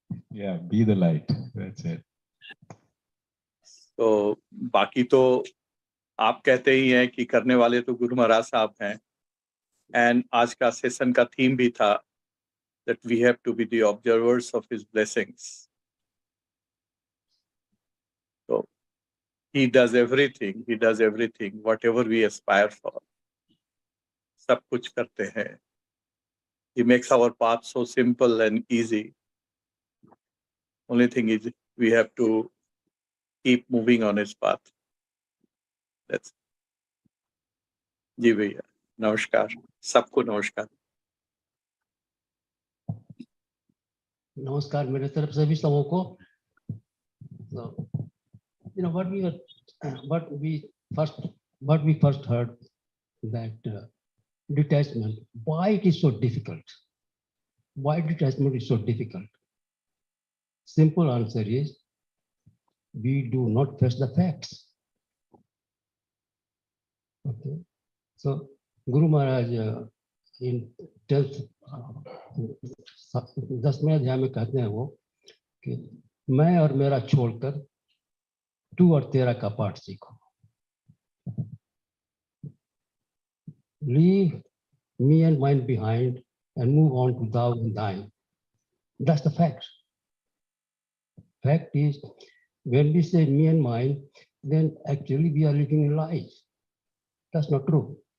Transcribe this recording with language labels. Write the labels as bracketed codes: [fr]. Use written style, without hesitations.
[en] Yeah, be the light. That's it. [hi] तो बाकी तो आप कहते ही हैं कि करने वाले तो गुरु महाराज साहब हैं, एंड आज का सेशन का थीम भी था [en] that we have to be the observers of his blessings. So he does everything, whatever we aspire for. [hi] सब कुछ करते हैं. [en] He makes our path so simple and easy. Only thing is we have to keep moving on his path. [hi] That's जी भैया, नमस्कार, सबको नमस्कार। नमस्कार मेरे तरफ से भी सबों को। [en] So, you know what we first heard that detachment. Why it is so difficult? why detachment is so difficult? Simple answer is we do not face the facts. Okay. So Guru Maharaj in 10th [hi] 10वें अध्याय में कहते हैं वो कि मैं और मेरा छोड़कर तू और तेरा का पाठ सीखो. [en] Leave me and mine behind and move on to thou and thine. That's the fact. Fact is, when we say me and mine, then actually we are living in lies. That's not true.